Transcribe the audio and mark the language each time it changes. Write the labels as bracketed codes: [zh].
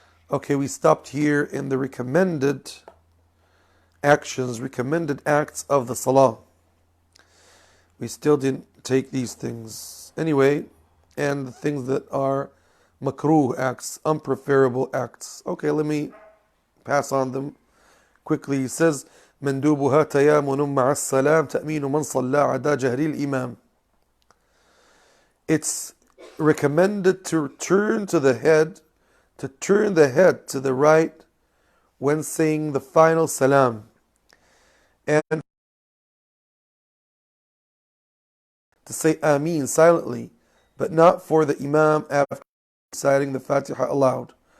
[en] Okay, we stopped here in the recommended actions, recommended acts of the Salah. We still didn't take these things. Anyway, and the things that are makruh acts, unpreferable acts. Okay, let me pass on them quickly. He says, [ar] مندوبها تيامن مع السلام تأمين من صلى عدا جهر الإمام. [en] It's recommended to turn the head to the right when saying the final salam, and to say Ameen silently, but not for the Imam after reciting the Fatiha aloud.